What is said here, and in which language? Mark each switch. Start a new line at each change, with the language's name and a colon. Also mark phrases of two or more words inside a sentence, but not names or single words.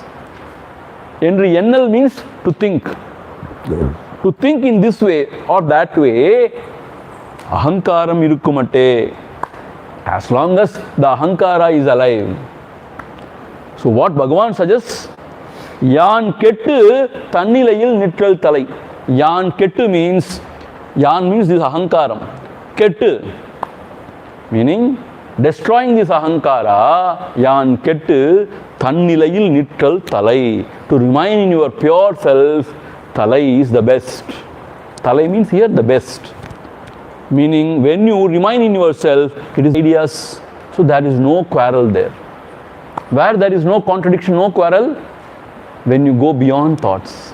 English: Yennal means to think. To think in this way or that way,
Tamil: அகங்காரம் இருக்குமட்டே.
English: As long as the ahankara is alive. So what Bhagavan suggests?
Tamil: யான் கெட்டு தன்னிலையில் நிற்றல் தலை. யான் கெட்டு
English: means this ahankaram. Kettu meaning destroying this ahankara.
Tamil: யான் கெட்டு தன்னிலையில் நிற்றல் தலை.
English: To remain in your pure self, talai is the best. Talai means here the best. Meaning when you remain in yourself, it is ideas. So there is no quarrel there. Where there is no contradiction, no quarrel, when you go beyond thoughts.